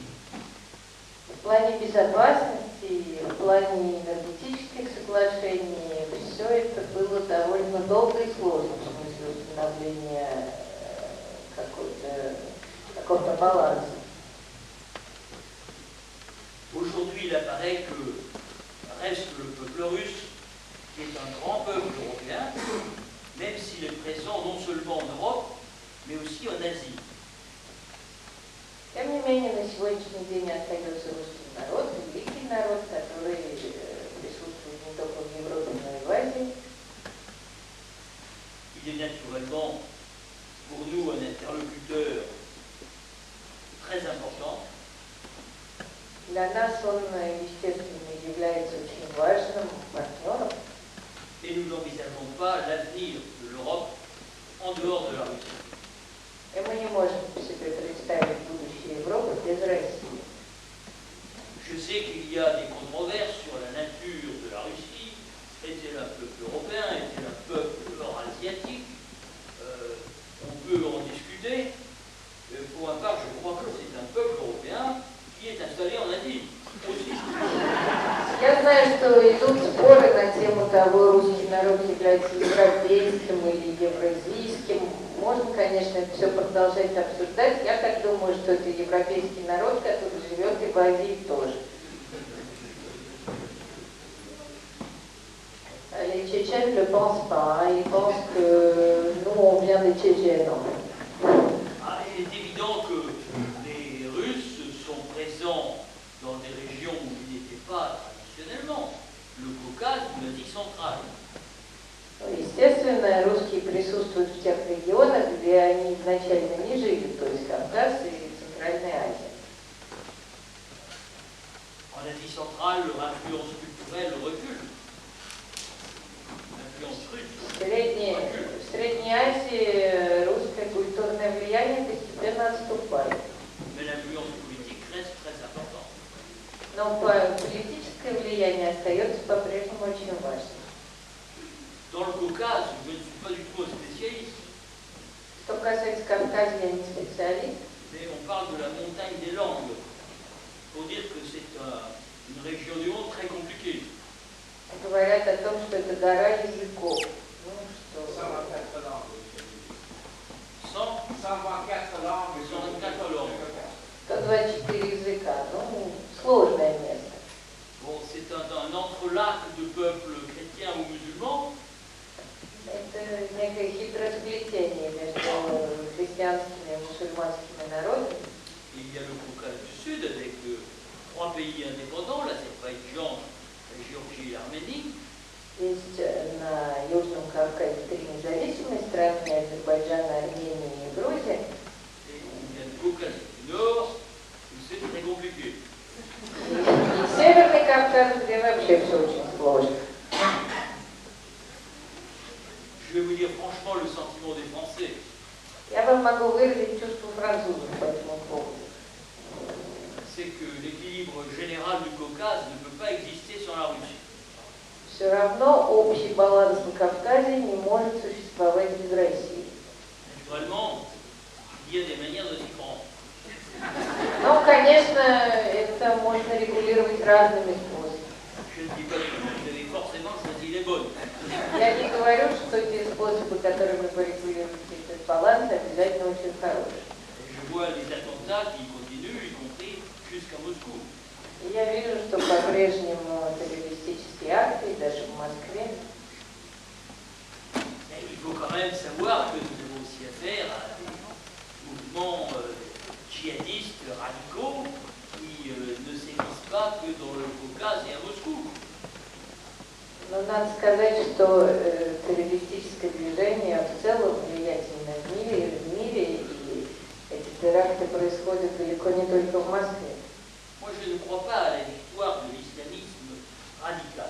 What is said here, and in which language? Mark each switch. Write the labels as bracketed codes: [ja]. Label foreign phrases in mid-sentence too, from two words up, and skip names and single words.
[ru] В плане безопасности, в плане энергетических соглашений, все это было довольно долго и сложно в смысле установления какого-то баланса. [fr] Aujourd'hui, il apparaît que reste le peuple russe, qui est un grand peuple européen, même s'il est présent non seulement en Europe, mais aussi en Asie. [ru] Тем не менее, на сегодняшний день остается русский народ, великий народ, который присутствует не только в Европе, но и в Азии. [fr] Il est naturellement pour nous un interlocuteur très important. [ru] Для нас он, естественно, является очень важным партнером. [fr] Et et nous n'envisageons pas l'avenir de l'Europe en dehors de la Russie. [ru] И мы не можем себе представить будущее Европы без России. [fr] Je sais qu'il y a des controverses sur la nature de la Russie. Est-elle un peuple européen? Est-elle un peuple eurasiatique? On peut en discuter. Pour ma part, je crois que c'est un peuple européen qui est installé en Asie aussi. [ru] Я знаю, что идут споры на тему того, русский народ является европейским или евразийским. Можно, конечно, это все продолжать обсуждать. Я так думаю, что это европейский народ, который живет и в Азии тоже. [fr] Les Tchétchènes ne le pensent pas. Ils pensent que nous, on vient des Tchétchènes. Il est évident que les Russes sont présents dans des régions où ils n'étaient pas traditionnellement, le Caucase ou l'Asie centrale. [ru] Естественно, русские присутствуют в тех регионах, где они изначально не жили, то есть Кавказ и Центральная Азия. [fr] En Asie centrale, leur influence culturelle recule. L'influence russe. [ru] В Средней Азии русское культурное влияние постепенно отступает. [fr] Mais l'influence politique reste très importante. [ru] Но политическое влияние остается по-прежнему очень важным. [fr] Dans le Caucase, je ne suis pas du tout un spécialiste. [ru] Что касается Кавказа, я не специалист. [fr] Mais on parle de la montagne des langues, pour dire que c'est une région du monde très compliquée. [ru] Говорят о том, что это гора языков. Ну, что... [fr] 124 langues. [ru] 124 языка. Ну, сложное место. [fr] Bon, c'est un entrelac de peuples chrétiens ou musulmans. [ru] Это некое хитросплетение между христианскими и мусульманскими народами. [fr] Il y a le Caucase du Sud avec trois pays indépendants, l'Azerbaïdjan, la Géorgie et l'Arménie. [ru] Есть на Южном Кавказе 3 независимые страны: Азербайджан, Армения и Грузия. [fr] Et il y a le Caucase du Nord, où c'est très compliqué. [ru] И Северный Кавказ, где вообще все очень сложно. [fr] Je vais vous dire franchement le sentiment des Français. [ru] Я вам могу выразить чувство французов по этому поводу. [fr] C'est que l'équilibre général du Caucase ne peut pas exister sans la Russie. [ru] Все равно общий баланс на Кавказе не может существовать без России. [fr] Naturellement, il y a des manières de s'y prendre. [ru] Но, конечно, это можно регулировать разными способами. [fr] Je ne dis pas que vous avez forcément choisi les bonnes. [ru] Я не говорю, что те способы, которыми вы регулируете этот баланс, обязательно очень хорошие. [fr] Je vois les attentats qui continuent, y compris jusqu'à Moscou. [ru] И я вижу, что по-прежнему террористические акты, даже в Москве. [fr] Mais il faut quand même savoir que nous avons aussi affaire à des mouvements djihadistes radicaux qui ne sévissent pas que dans le Caucase et à Moscou. [ru] Но надо сказать, что террористическое движение в целом влиятельно в мире, и эти теракты происходят далеко не только в Москве. [fr] Moi, je ne crois pas à la victoire de l'islamisme radical.